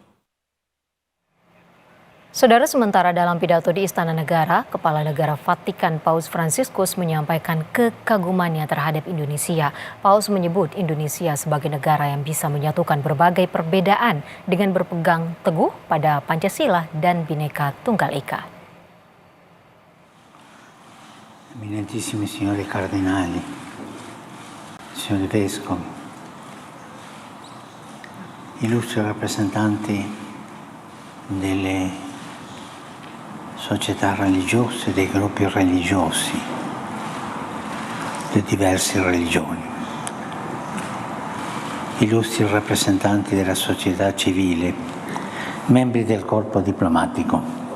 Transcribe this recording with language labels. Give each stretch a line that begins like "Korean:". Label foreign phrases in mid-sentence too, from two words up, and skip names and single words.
Indonesian: Saudara, sementara dalam pidato di Istana Negara, Kepala Negara Vatikan Paus Fransiskus menyampaikan kekagumannya terhadap Indonesia. Paus menyebut Indonesia sebagai negara yang bisa menyatukan berbagai perbedaan dengan berpegang teguh pada Pancasila dan Bhinneka Tunggal Ika.
Italian: Eminentissimi signori cardinali, signori vescovi, illustri rappresentanti delle società religiose, dei gruppi religiosi, di diverse religioni, illustri rappresentanti della società civile, membri del corpo diplomatico.